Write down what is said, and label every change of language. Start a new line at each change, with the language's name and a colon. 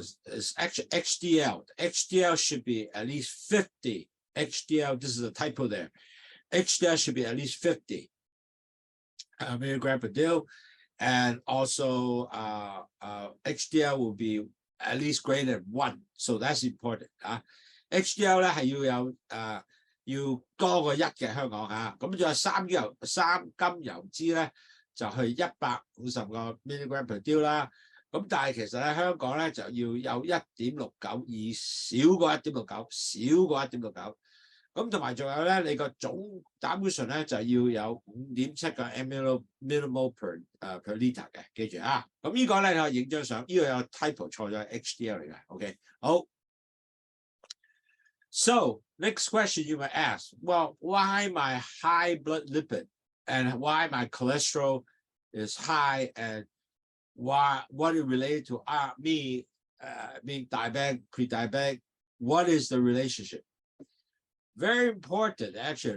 English: It's actually HDL. HDL should be at least 50. HDL, this is a typo there. HDL should be at least 50 milligram per dil. And also HDL will be at least greater than 1. So that's important.
Cantonese: HDL 咧係要多過1嘅香港嚇。咁仲有3甘油脂咧就去150個
English: milligram per dil
Cantonese: 啦。咁但係其實咧香港咧就要有 1.69， 而少過 1.69，咁同埋仲有咧，你個總膽固醇咧就要有 5.7 個
English: millimole per liter
Cantonese: 嘅，記住啊！咁呢個咧你可以影張相，呢個有 typo 錯咗 HDL 嚟嘅 ，OK， 好。
English: So next question you might ask, well, why my high blood lipid and why my cholesterol is high and what is related to me being diabetic, pre-diabetic. What is the relationship? Very important, actually.